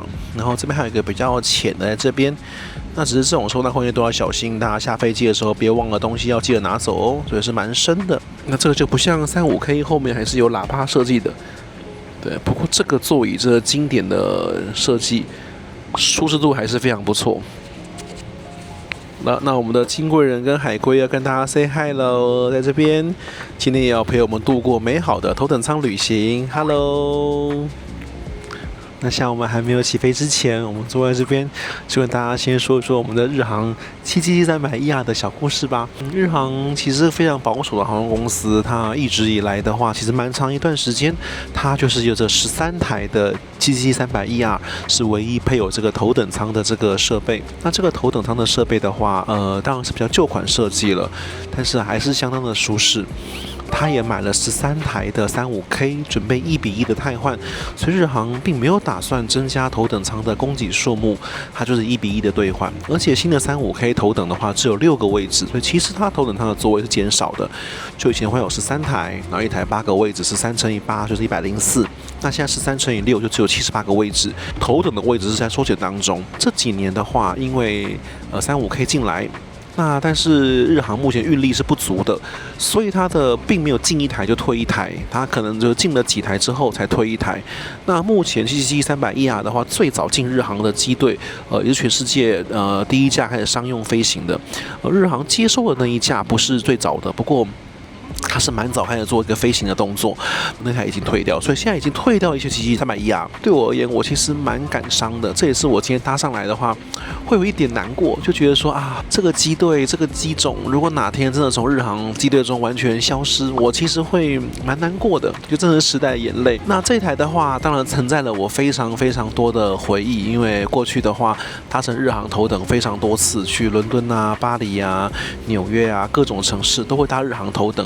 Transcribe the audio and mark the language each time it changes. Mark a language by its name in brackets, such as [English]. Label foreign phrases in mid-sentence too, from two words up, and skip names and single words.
[Chinese] 然後這邊還有一個比較淺的在這邊，那只是這種收納空間都要小心，大家下飛機的時候別忘了東西要記得拿走哦，所以是蠻深的。那這個就不像35K 後面還是有喇叭設計的，對，不過這個座椅這個經典的設計。舒適度還是非常不錯。那我們的金貴人跟海龜要跟大家 [English] say hi [Chinese] 嘍，在這邊，今天也要陪我們度過美好的頭等艙旅行。Hello。那像我們還沒有起飛之前，我們坐在這邊，就跟大家先說一說我們的日航777-300ER 的小故事吧。日航其實非常保守的航空公司，它一直以來的話，其實蠻長一段時間，它就是有着13台的 777-300ER 是唯一配有這個頭等艙的這個設備。那這個頭等艙的設備的話，當然是比較舊款設計了，但是還是相當的舒適。他也買了13台的35K，準備1:1的汰換，所以日航並沒有打算增加頭等艙的供給數目，它就是1:1的兌換。而且新的35K 頭等的話只有6個位置，所以其實它頭等艙的座位是減少的。就以前會有13台，然後一台8個位置是3×8，就是104。那現在13×6就只有78個位置，頭等的位置是在縮減當中。這幾年的話，因為 35K 進來。那但是日航目前運力是不足的，所以它的並沒有進一台就退一台，它可能就進了幾台之後才退一台。那目前777-300ER的話，最早進日航的機隊，也是全世界第一架開始商用飛行的。日航接收的那一架不是最早的，不過。它是蠻早開始做一個飛行的動作，那台已經退掉，所以現在已經退掉一些 777-300ER。對我而言，我其實蠻感傷的，這也是我今天搭上來的話，會有一點難過，就覺得說啊，這個機隊、這個機種，如果哪天真的從日航機隊中完全消失，我其實會蠻難過的，就真的是時代的眼淚。那這一台的話，當然承載了我非常非常多的回憶，因為過去的話，搭乘日航頭等非常多次，去倫敦啊、巴黎啊、紐約啊各種城市都會搭日航頭等。